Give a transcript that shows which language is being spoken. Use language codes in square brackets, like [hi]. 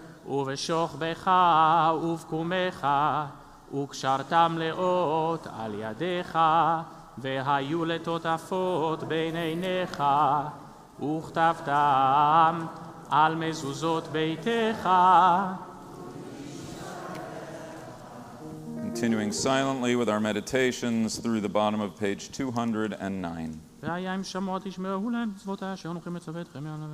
[he] ובשוכבך ובקומך, וקשרתם לאות על ידיך, והיו לטוטפות בין עיניך, וכתבתם על מזוזות ביתך. [en] Continuing silently with our meditations through the bottom of page 209. [he] והיה אם שמוע תשמעו להם מצוות אשר אנוכי מצווה אתכם.